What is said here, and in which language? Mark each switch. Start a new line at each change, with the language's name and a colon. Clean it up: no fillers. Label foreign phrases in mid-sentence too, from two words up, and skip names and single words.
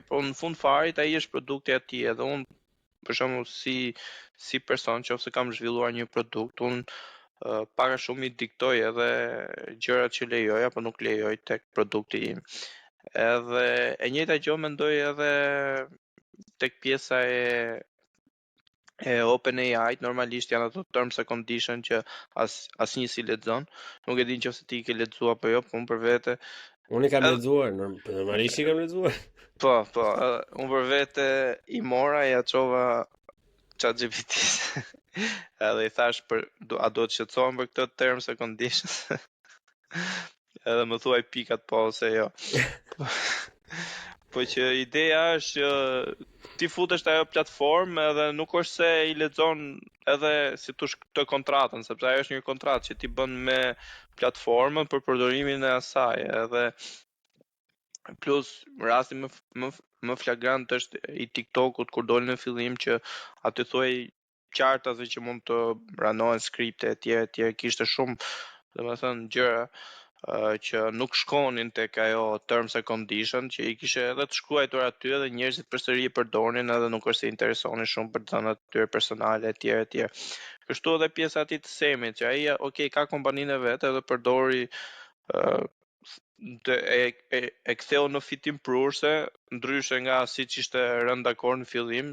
Albanian: Po në fund farit ai është produkti i atij, edhe unë për shembull si person nëse kam zhvilluar një produkt, unë para shumë i diktoj edhe gjërat që lejoj apo nuk lejoj tek produkti im. Edhe e njëjta gjë mendoj edhe tek pjesa e OpenAI, normalisht janë ato
English: terms and condition
Albanian: që asnjë si lexon. Nuk e di nëse ti ke lexuar apo jo, po unë për vete Unë i kam lexuar, normalisht i kam lexuar. po, unë për vete i mora ja çova ChatGPT. Edhe i thash a do të shqetësohem për këtë
English: terms and conditions?
Albanian: Edhe më thuaj pikat po ose jo. Po që ideja është që ti futesh te ajo platformë edhe nuk është se i lexon edhe si thosh këtë kontratën, sepse ajo është një kontratë që ti bën me platformën për përdorimin e asaj, edhe plus rasti më flagrant është i TikTokut kur doli në fillim që aty thuaj qarta se që mund të ranohen skripte etj, kishte shumë domethënë gjëra që nuk shkonin tek ajo
English: terms and condition
Albanian: që i kishe edhe të shkruar aty edhe njerëzit përsëri e përdornin edhe nuk është se interesonin shumë për dhënat e tyre personale etj. Kështu edhe pjesa e të Semit që ai ka kompaninë e vet edhe përdori e ktheu në fitim prurse, ndryshe nga siç ishte rënë dakord në fillim.